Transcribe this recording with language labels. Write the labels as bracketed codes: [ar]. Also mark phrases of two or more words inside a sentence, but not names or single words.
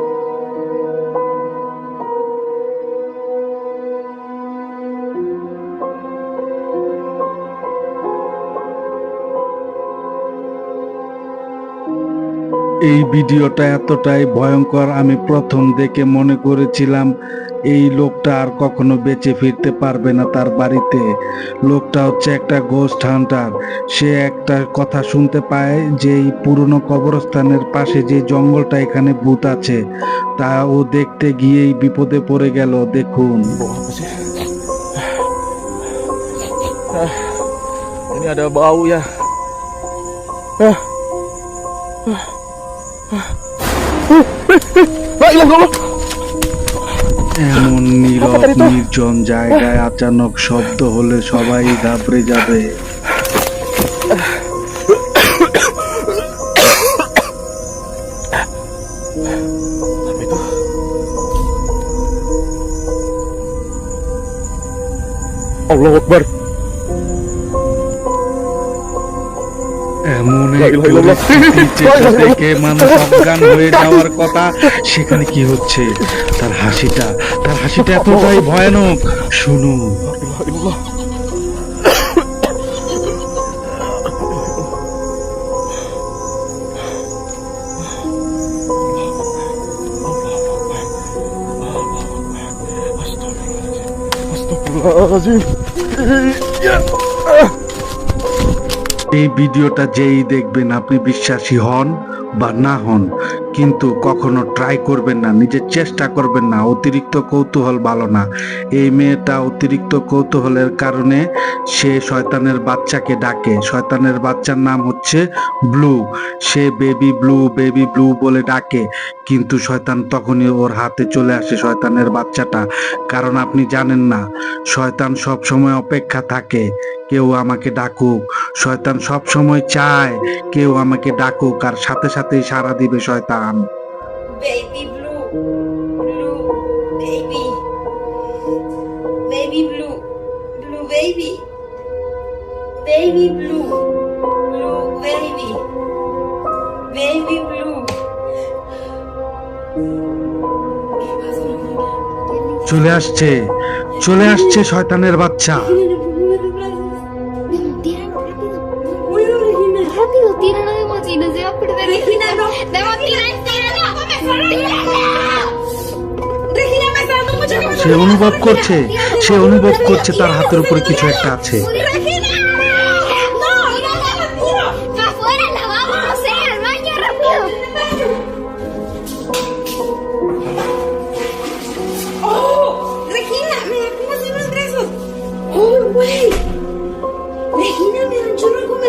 [bn] এই ভিডিওটা এতটাই ভয়ঙ্কর, আমি প্রথম দেখে মনে করেছিলাম এই লোকটা আর কখনো বেঁচে ফিরতে পারবে না তার বাড়িতে। লোকটা হচ্ছে একটা গোস্ট হান্টার। সে একটা কথা শুনতে পায় যে এই পুরনো কবরস্থানের পাশে যে জঙ্গলটা, এখানে ভূত আছে, তা ও দেখতে গিয়েই বিপদে পড়ে গেল। দেখুন, [id] Bau apa sih? Ini ada bau ya. [ar] لا إله إلا الله. [bn] এমন নীরব নির্জন জায়গায় আচানক শব্দ হলে সবাই ঘাবড়ে যাবে। [id] Apa itu? [ar] الله أكبر. [bn] এমন [ar] লা [bn] এক [ar] إله إلا الله. [bn] পরিস্থিতি যেটা দেখে মানুষ অজ্ঞান হয়ে যাওয়ার কথা, সেখানে কি হচ্ছে? তার হাসিটা এতটাই ভয়ানক, শুনুন। [ar] لا إله إلا الله. Astagfirullahaladzim. [id] Ya. [bn] এই ভিডিওটা যেই দেখবেন, আপনি বিশ্বাসী হন বা না হন, কিন্তু কখনো ট্রাই করবেন না, নিজের চেষ্টা করবেন না। অতিরিক্ত কৌতূহল ভালো না। এই মেয়েটা অতিরিক্ত কৌতূহলের কারণে সে শয়তানের বাচ্চাকে ডাকে। শয়তানের বাচ্চার নাম হচ্ছে ব্লু। সে [en] baby blue [bn] বলে ডাকে, কিন্তু শয়তান তখনই ওর হাতে চলে আসে, শয়তানের বাচ্চাটা। কারণ আপনি জানেন না, শয়তান সব সময় অপেক্ষা থাকে কেউ আমাকে ডাকুক। শয়তান সব সময় চায় কেউ আমাকে ডাকুক, আর সাথে সাথেই সাড়া দিবে শয়তান। [en] Baby blue, blue baby, baby blue, blue baby, baby blue, blue baby, baby blue. [bn] চলে আসছে শয়তানের বাচ্চা। [es] Bueno, Regina. Rápido, tíralo de mocino, se va a perder. Regina, no. Debo tirar, tíralo. ¡Tíralo! Regina, me está dando mucha cabeza. [bn] সে অনুভব করছে তার হাতের উপরে কিছু একটা আছে। [es] Regina, no, no, tiro. ¡Para afuera la vamos a hacer! ¡Al baño, rápido! Oh, Regina, mira cómo se ven los brazos. Oh, güey. Regina, me da un chorro de